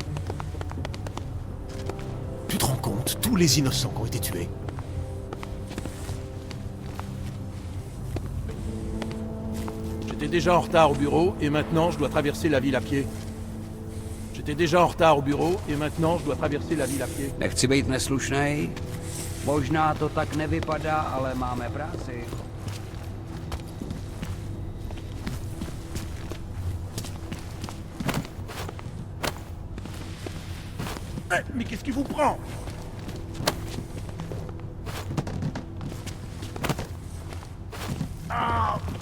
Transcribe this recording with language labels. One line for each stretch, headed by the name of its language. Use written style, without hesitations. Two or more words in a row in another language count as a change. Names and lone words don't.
French: Tu te rends compte, tous les innocents qui ont été tués. J'étais déjà en retard au bureau et maintenant je dois traverser la ville à pied. J'étais déjà en retard au bureau et maintenant je dois traverser la ville à pied.
Czech: Nechci být neslušnej. Možná to tak nevypadá, ale máme práci.
French: Mais qu'est-ce qui vous prend? Ah!